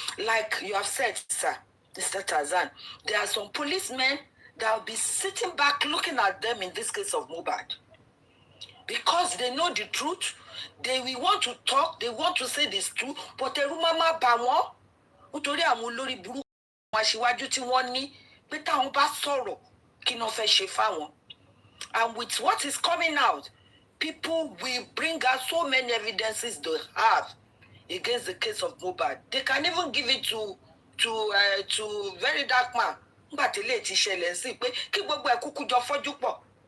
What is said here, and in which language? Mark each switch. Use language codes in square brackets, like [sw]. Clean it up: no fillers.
[en] Like you have said, sir, Mr. Tarzan, there are some policemen that will be sitting back looking at them in this case of Mohbad. Because they know the truth, they will want to talk, they want to say this truth, but [yo] ẹ̀rù máa bà wọ́n. Nítorí àwọn olórí burúkú àwọn aṣíwájú tí wọ́n ní pé táwọn bá sọ̀rọ̀ kí ni wọ́n fẹ́ ṣe fáwọn. [en] And with what is coming out, people will bring out so many evidences they have against the case of Mohbad. They can even give it to to very dark man. But the late [yo] ṣẹlẹ̀ sí pé kí gbogbo ẹ̀ kúkú jọ fọ́jú pọ̀.